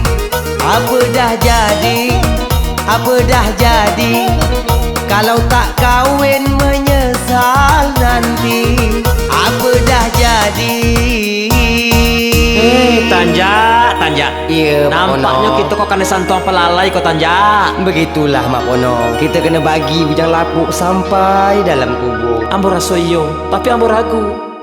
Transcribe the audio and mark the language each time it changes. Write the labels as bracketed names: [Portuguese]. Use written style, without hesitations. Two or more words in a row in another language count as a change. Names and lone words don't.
[Malay] Apa dah jadi, apa dah jadi, kalau tak kahwin menyesal nanti. Apa dah jadi. Tanja. Ya, Mak Nampaknya Pono. kita kok kena santong pelalai kau Tanja. Begitulah Mak Pono, kita kena bagi bujang lapuk sampai dalam kubur. [Minangkabau] Ambo rasa iyo, tapi ambo ragu.